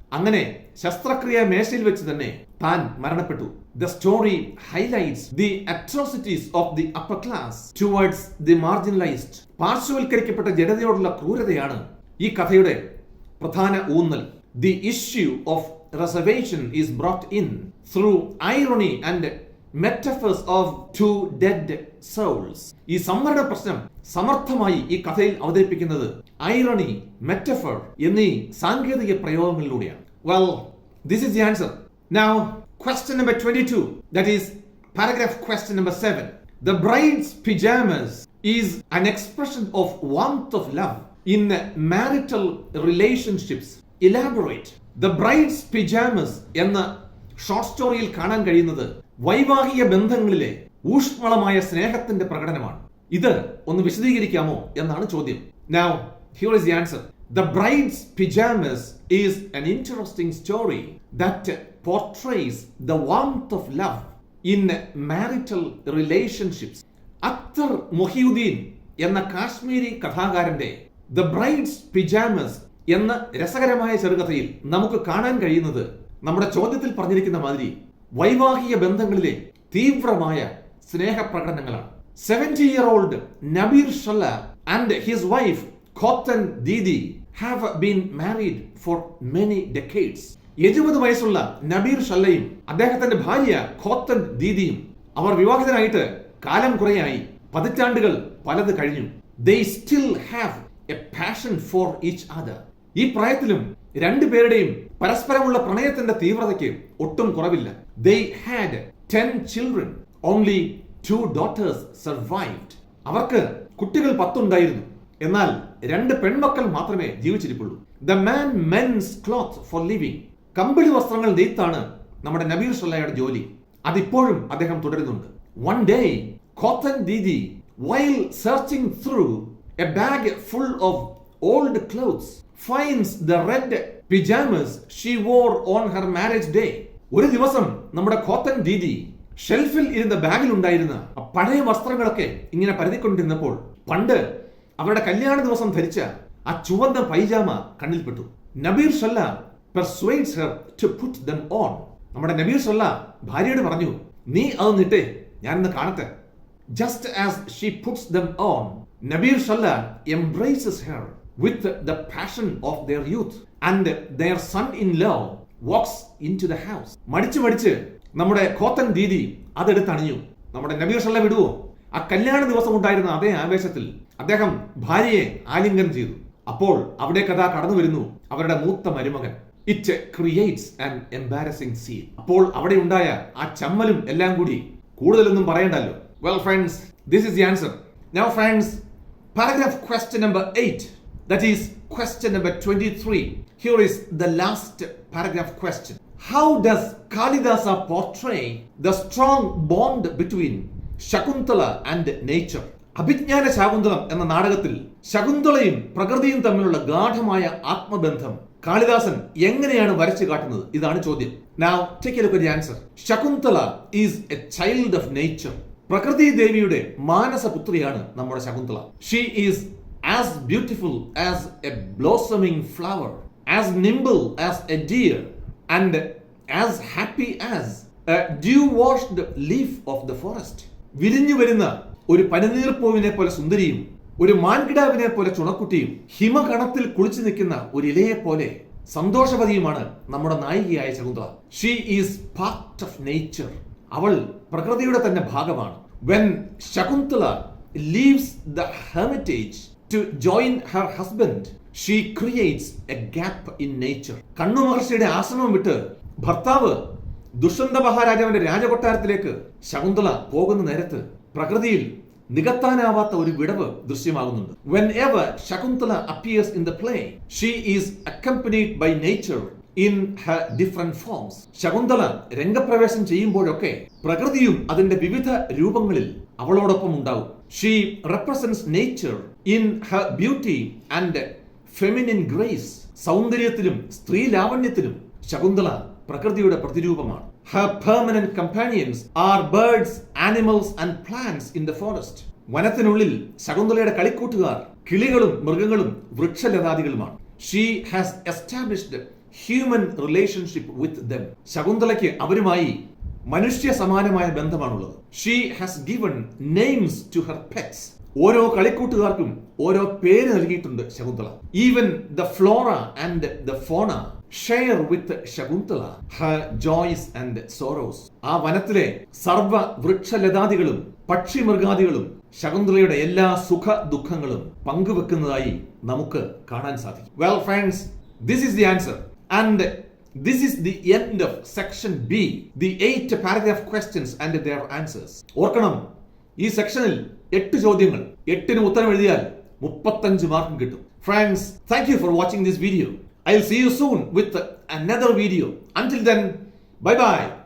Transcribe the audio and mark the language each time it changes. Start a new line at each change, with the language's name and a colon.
Malayalam: അങ്ങനെ ശസ്ത്രക്രിയ മേശയിൽ വെച്ച് തന്നെ താൻ മരണപ്പെട്ടു.
English: The story highlights the atrocities of the upper class towards the marginalized.
Malayalam: പാർശ്വവൽക്കരിക്കപ്പെട്ട ജനതയോടുള്ള ക്രൂരതയാണ് ഈ കഥയുടെ പ്രധാന ഊന്നൽ.
English: The issue of reservation is brought in through irony and metaphors of two dead souls.
Malayalam: ഈ സംവരണ പ്രശ്നം സമർത്ഥമായി ഈ കഥയിൽ അവതരിപ്പിക്കുന്നത് ഐറണി, മെറ്റഫർ എന്നീ സാങ്കേതിക പ്രയോഗങ്ങളിലൂടെയാണ്.
English: Well, this is the answer. Now, question number 22, that is paragraph question number 7. The bride's pajamas is an expression of warmth of love in marital relationships. Elaborate.
Malayalam: The bride's pajamas എന്ന short സ്റ്റോറിയിൽ കാണാൻ കഴിയുന്നത് വൈവാഹിക ബന്ധങ്ങളിലെ ഊഷ്മളമായ സ്നേഹത്തിന്റെ പ്രകടനമാണ്. ഇത് ഒന്ന് വിശദീകരിക്കാമോ എന്നാണ് ചോദ്യം.
English: Now, here is the answer. The bride's pajamas is an interesting story that portrays the warmth of love in marital relationships.
Malayalam: Akhtar Mohiyuddin എന്ന കാശ്മീരി കഥാകാരന്റെ The Bride's Pajamas എന്ന രസകരമായ ചെറുകഥയിൽ നമുക്ക് കാണാൻ കഴിയുന്നത് നമ്മുടെ ചോദ്യത്തിൽ പറഞ്ഞിരിക്കുന്ന മാതിരി വൈവാഹിക ബന്ധങ്ങളിലെ തീവ്രമായ സ്നേഹപ്രകടനങ്ങളാണ്.
English: 70-year-old Nabir Shalla and his wife Khotan Didi have been married for many decades.
Malayalam: 70 വയസ്സുള്ള നബീർ ഷല്ലയും അദ്ദേഹത്തിന്റെ ഭാര്യ ഖോത്തൻ ദീദിയും അവർ വിവാഹിതരായിട്ട് കാലം കുറയായി. പതിറ്റാണ്ടുകൾ പലത് കഴിഞ്ഞു.
English: They still have a passion for each other.
Malayalam: ഈ പ്രായത്തിലും രണ്ടുപേരുടെയും പരസ്പരമുള്ള പ്രണയത്തിന്റെ തീവ്രതയ്ക്ക് ഒട്ടും കുറവില്ല.
English: They had 10 children. Only 2 daughters survived.
Malayalam: അവർക്ക് കുട്ടികൾ 10 ഉണ്ടായിരുന്നു. എന്നാൽ 2 പെൺമക്കൾ മാത്രമേ ജീവിച്ചിരിപ്പുള്ളൂ.
English: The man mends cloth for living.
Malayalam: കമ്പിളി വസ്ത്രങ്ങൾ നെയ്ത്താണ് നമ്മുടെ നബീർ സല്ലയുടെ ജോലി. അതിപ്പോഴും അദ്ദേഹം തുടരുന്നുണ്ട്.
English: One day, Cotton Didi, while searching through a bag full of old clothes, finds the red pajamas she wore on her marriage day.
Malayalam: ഒരു ദിവസം നമ്മുടെ കോത്തൻ ദീദി ഷെൽഫിൽ ഇരുന്ന ബാഗിൽ ഉണ്ടായിരുന്ന പഴയ വസ്ത്രങ്ങളൊക്കെ ഇങ്ങനെ പരതിക്കൊണ്ടിരുന്നപ്പോൾ പണ്ട് അവരുടെ കല്യാണ ദിവസം ധരിച്ച ആ ചുവന്ന പൈജാമ കണ്ണിൽപ്പെട്ടു.
English: Nabeer Salla persuades her to put them on.
Malayalam: നമ്മുടെ നബീർ സല്ല ഭാര്യയോട് പറഞ്ഞു, നീ അത് നിട്ടേ, ഞാനൊന്ന് കാണട്ടെ.
English: Just as she puts them on, Nabir Salla embraces her with the passion of their youth, and their son-in-law walks into the house.
Malayalam: മടിച്ച് നമ്മുടെ കോത്തൻ ദീദി അതെടുത്ത് അണിഞ്ഞു. നമ്മുടെ നബീർ സല്ല വിടുവോ? ആ കല്യാണ ദിവസം ഉണ്ടായിരുന്ന അതേ ആവേശത്തിൽ അദ്ദേഹം ഭാര്യയെ ആലിംഗനം ചെയ്തു. അപ്പോൾ അവിടെ കഥ കടന്നു വരുന്നു അവരുടെ മൂത്ത മരുമകൻ.
English: It creates an embarrassing scene.
Malayalam: അപ്പോൾ അവിടെ ഉണ്ടായ ആ ചമ്മലും എല്ലാം കൂടി കൂടുതലൊന്നും പറയണ്ടല്ലോ.
English: Well friends, this is the answer. Now friends, paragraph question number 8, that is question number 23. Here is the last paragraph question. How does Kalidasa portray the strong bond between Shakuntala and nature?
Malayalam: Abhijnana Shakuntalam എന്ന നാടകത്തിൽ ശകുന്തളയും പ്രകൃതിയും തമ്മിലുള്ള ഗാഠമായ ആത്മബന്ധം കാളിദാസൻ എങ്ങനെയാണ് വരച്ചു കാട്ടുന്നത്? ഇതാണ് ചോദ്യം.
English: Now take a look at the answer. Shakuntala is a child of nature.
Malayalam: പ്രകൃതി ദേവിയുടെ മാനസപുത്രിയാണ് നമ്മുടെ Shakuntala.
English: She is as beautiful as a blossoming flower, as nimble as a deer, and as happy as a dew-washed leaf of the forest.
Malayalam: വിരിഞ്ഞു വരുന്ന ഒരു പനിനീർപ്പൂവിനെ പോലെ സുന്ദരിയും ഒരു മാൻകിടാവിനെ പോലെ ചുണക്കുട്ടിയും ഹിമകണത്തിൽ കുളിച്ചു നിൽക്കുന്ന ഒരു ഇലയെ പോലെ സന്തോഷവതിയുമാണ് നമ്മുടെ നായികയായ Shakuntala.
English: She is part of nature.
Malayalam: അവൾ പ്രകൃതിയുടെ തന്നെ ഭാഗമാണ്.
English: When Shakuntala leaves the hermitage to join her husband, she creates a gap in nature.
Malayalam: കണ്ണു മഹർഷിയുടെ ആശ്രമം വിട്ട് ഭർത്താവ് ദുഷ്യന്ത മഹാരാജാവിന്റെ രാജകൊട്ടാരത്തിലേക്ക് ശകുന്തള പോകുന്ന നേരത്ത് പ്രകൃതിയിൽ നികത്താനാവാത്ത ഒരു വിടവ് ദൃശ്യമാകുന്നുണ്ട്.
English: Whenever Shakuntala appears in the play, she is accompanied by nature in her different forms.
Malayalam: Shakuntala രംഗപ്രവേശം ചെയ്യുമ്പോഴൊക്കെ പ്രകൃതിയും അതിന്റെ വിവിധ രൂപങ്ങളിൽ അവളോടൊപ്പം ഉണ്ടാവും.
English: She represents nature in her beauty and feminine grace.
Malayalam: സൗന്ദര്യത്തിലും സ്ത്രീ ലാവണ്യത്തിലും ശകുന്തള പ്രകൃതിയുടെ പ്രതിരൂപമാണ്.
English: Her permanent companions are birds, animals and plants in the forest.
Malayalam: വനത്തിനുള്ളിൽ ശകുന്തളയുടെ കളിക്കൂട്ടുകാർ കിളികളും മൃഗങ്ങളും വൃക്ഷലതാദികളുമാണ്.
English: She has established human relationship with them.
Malayalam: ശകുന്തളയ്ക്ക് അവരുമായി മനുഷ്യ സമാനമായ ബന്ധമാണുള്ളത്.
English: She has given names to her pets.
Malayalam: ഓരോ കളിക്കൂട്ടുകാർക്കും ഓരോ പേര് നൽകിയിട്ടുണ്ട് Shakuntala.
English: Even the flora and the fauna share with Shakuntala her joys and sorrows.
Malayalam: ആ വനത്തിലെ സർവ്വ വൃക്ഷലതാദികളും പക്ഷിമൃഗാദികളും ശകുന്തളയുടെ എല്ലാ സുഖ ദുഃഖങ്ങളും പങ്കുവെക്കുന്നതായി നമുക്ക് കാണാൻ സാധിക്കും.
English: Well friends, this is the answer and this is the end of section B, the 8 paragraph questions and their answers.
Malayalam: ഓർക്കണം, ഈ സെക്ഷനിൽ 8 ചോദ്യങ്ങൾ, 8ന് ഉത്തരം എഴുതിയാൽ 35 മാർക്കും കിട്ടും.
English: Friends, thank you for watching this video. I'll see you soon with another video. Until then, bye bye.